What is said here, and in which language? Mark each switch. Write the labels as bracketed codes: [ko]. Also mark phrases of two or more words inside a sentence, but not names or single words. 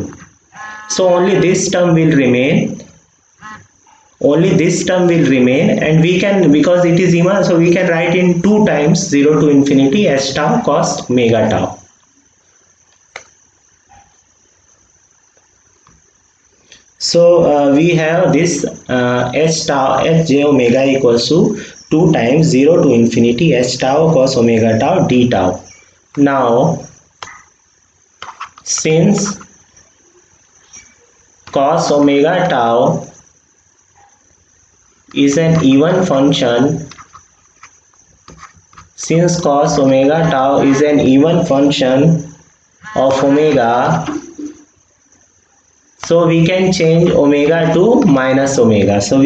[en] So only this term will remain, and we can, because it is even, so we can write in 2 times 0 to infinity h tau cos omega tau. So we have this hj omega equals to 2 times 0 to infinity h tau cos omega tau d tau. Now since cos omega tau is an even function, of omega, so we can change omega to minus omega.